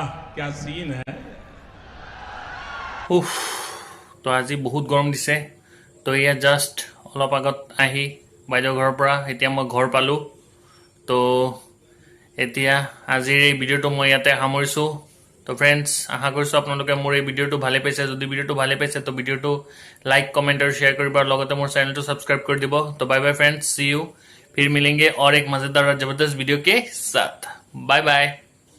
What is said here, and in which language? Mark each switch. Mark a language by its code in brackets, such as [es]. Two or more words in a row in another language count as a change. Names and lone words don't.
[hi] क्या सीन है [as] উফ তো আজি বহুত গৰম দিছে তো এয়া জাষ্ট অলপ আগত আহি বাইদেউ ঘৰৰ পৰা এতিয়া মই ঘৰ পালোঁ তো এতিয়া আজিৰ এই ভিডিঅ'টো মই ইয়াতে সামৰিছোঁ তো ফ্ৰেণ্ডছ আশা কৰিছোঁ আপোনালোকে মোৰ এই ভিডিঅ'টো ভালে পাইছে যদি ভিডিঅ'টো ভালে পাইছে তো ভিডিঅ'টো [en] like comment [as] আৰু শ্বেয়াৰ কৰিব আৰু লগতে মোৰ চেনেলটো ছাবস্ক্ৰাইব কৰি দিব তো [en] bye bye [hi] फ्रेंड्स सी यू फिर मिलेंगे और एक मज़ेदार और ज़बरदस्त वीडियो के साथ बाय बाय